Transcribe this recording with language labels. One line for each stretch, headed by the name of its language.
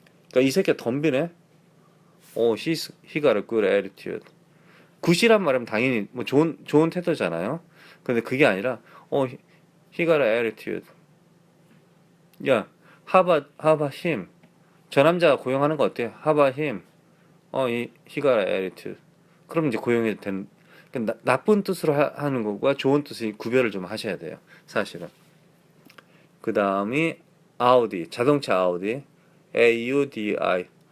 Korean: 그러니까 이 새끼가 덤비네.
English: he got a good attitude.
Korean: 굿이란 말은 당연히 뭐 좋은 태도잖아요. 근데 그게 아니라
English: he got a attitude. 야, how about him?
Korean: 저 남자가 고용하는 거 어때요?
English: How about him? he got a attitude.
Korean: 그럼 이제 고용이 된 나쁜 뜻으로 하는 것과 좋은 뜻이 구별을 좀 하셔야 돼요. 사실은. 그 다음이 아우디, 자동차 아우디, AUDI.